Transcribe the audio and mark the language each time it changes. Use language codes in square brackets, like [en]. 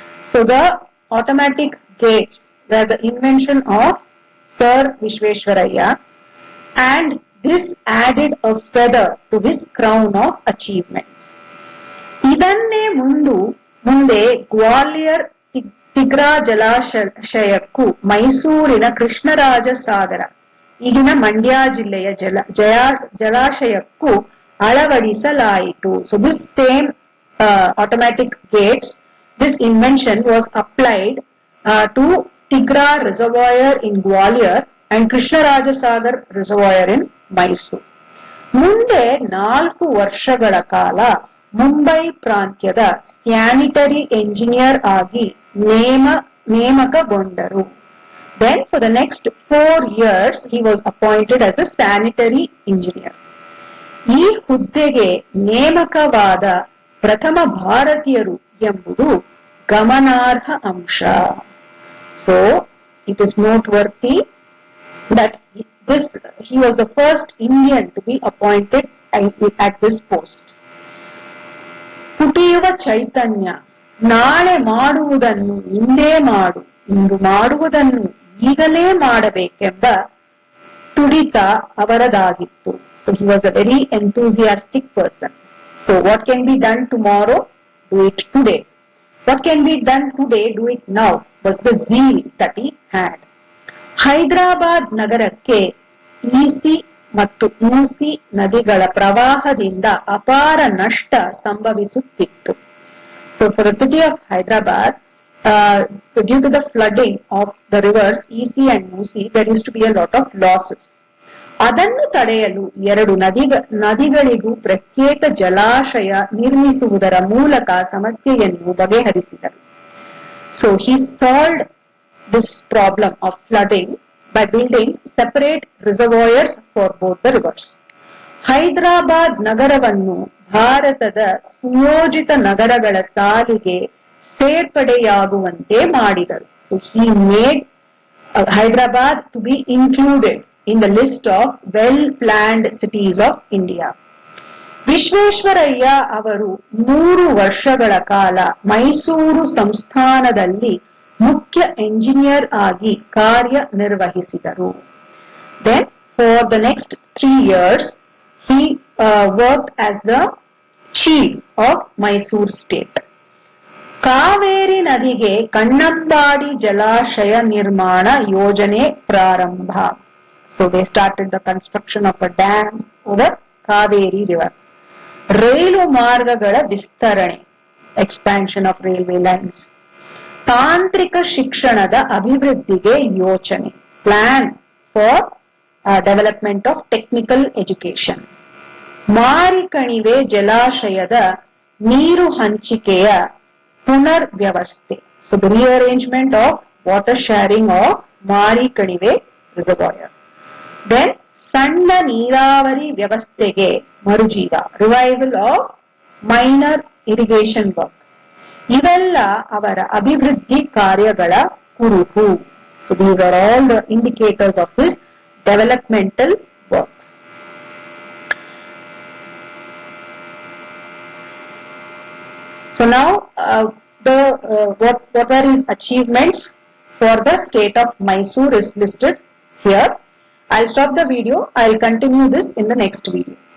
[en] So the automatic gates were the invention of Sir Vishveshwaraya, and this added a feather to his crown of achievements. [kn] ಇದನ್ನೇ ಮುಂದೆ ಗ್ವಾಲಿಯರ್ ತಿಗ್ರಾ ಜಲಾಶಯಕ್ಕೂ ಮೈಸೂರಿನ ಕೃಷ್ಣರಾಜ ಸಾಗರ ಈಗಿನ ಮಂಡ್ಯ ಜಿಲ್ಲೆಯ ಜಲಾಶಯಕ್ಕೂ ಅಳವಡಿಸಲಾಯಿತು. [en] So this same automatic gates, this invention was applied to Tigra reservoir in Gwalior and Krishnaraja Sagar reservoir in Mysore. [kn] ಮುಂದೆ 4 ವರ್ಷಗಳ ಕಾಲ ಮುಂಬೈ ಪ್ರಾಂತ್ಯದ sanitary engineer ಆಗಿ ನೇಮಕಗೊಂಡರು. [en] Then for the next 4 years he was appointed as a sanitary engineer. [kn] ಈ ಹುದ್ದೆಗೆ ನೇಮಕವಾದ ಪ್ರಥಮ ಭಾರತೀಯರು ಎಂಬುದು ಗಮನಾರ್ಹ ಅಂಶ. [en] So it is noteworthy that he was the first Indian to be appointed at this post. [kn] ಪುಟಿಯುವ ಚೈತನ್ಯ, ನಾಳೆ ಮಾಡುವುದನ್ನು ಇಂದೇ ಮಾಡು, ಇಂದು ಮಾಡುವುದನ್ನು ಈಗಲೇ ಮಾಡಬೇಕೆಂಬ ತುಡಿತ ಅವರದಾಗಿತ್ತು. [en] So he was a very enthusiastic person. So what can be done tomorrow? Do it today. What can be done today? Do it now. Was the zeal that he had. [kn] Hyderabad ನಗರಕ್ಕೆ easy ಮತ್ತು ಮೂಸಿ ನದಿಗಳ ಪ್ರವಾಹದಿಂದ ಅಪಾರ ನಷ್ಟ ಸಂಭವಿಸುತ್ತಿತ್ತು. [en] So for the city of Hyderabad, due to the flooding of the rivers Easy and Musi, there used to be a lot of losses. [kn] ಅದನ್ನು ತಡೆಯಲು 2 ನದಿಗಳಿಗೂ ಪ್ರತ್ಯೇಕ ಜಲಾಶಯ ನಿರ್ಮಿಸುವುದರ ಮೂಲಕ ಸಮಸ್ಯೆಯನ್ನು ಬಗೆಹರಿಸಿದರು. [en] So he solved this problem of flooding by building separate reservoirs for both the rivers. [kn] Hyderabad ನಗರವನ್ನು ಭಾರತದ ಸುಯೋಜಿತ ನಗರಗಳ ಸಾಲಿಗೆ ಸೇರ್ಪಡೆಯಾಗುವಂತೆ ಮಾಡಿದರು. [en] So he made Hyderabad to be included in the list of well-planned cities of India. [kn] Visvesvaraya ಅವರು 3 ವರ್ಷಗಳ ಕಾಲ ಮೈಸೂರು ಸಂಸ್ಥಾನದಲ್ಲಿ ಮುಖ್ಯ ಎಂಜಿನಿಯರ್ ಆಗಿ ಕಾರ್ಯನಿರ್ವಹಿಸಿದರು. [en] Then for the next 3 years he worked as the chief of Mysore state. [kn] Kaveri ನದಿಗೆ ಕಣ್ಣಂಬಾಡಿ ಜಲಾಶಯ ನಿರ್ಮಾಣ ಯೋಜನೆ ಪ್ರಾರಂಭ. [en] So they started the construction of a dam over Kaveri river. [kn] ರೈಲು ಮಾರ್ಗಗಳ ವಿಸ್ತರಣೆ, [en] expansion of railway lines. [kn] ತಾಂತ್ರಿಕ ಶಿಕ್ಷಣದ ಅಭಿವೃದ್ಧಿಗೆ ಯೋಚನೆ, [en] plan for development of technical education. [kn] Marikanive ಜಲಾಶಯದ ನೀರು ಹಂಚಿಕೆಯ ಪುನರ್ ವ್ಯವಸ್ಥೆ. [en] So the rearrangement of water sharing of Marikanive reservoir. Then [kn] ಸಣ್ಣ ನೀರಾವರಿ ವ್ಯವಸ್ಥೆಗೆ ಮರುಜೀವ, [en] Revival of minor irrigation work. [kn] ಇವೆಲ್ಲ ಅವರ ಅಭಿವೃದ್ಧಿ ಕಾರ್ಯಗಳ ಕುರುಹು. [en] So these are all the indicators of his developmental works. So now what are his achievements for the state of Mysore is listed here. I'll stop the video. I'll continue this in the next video.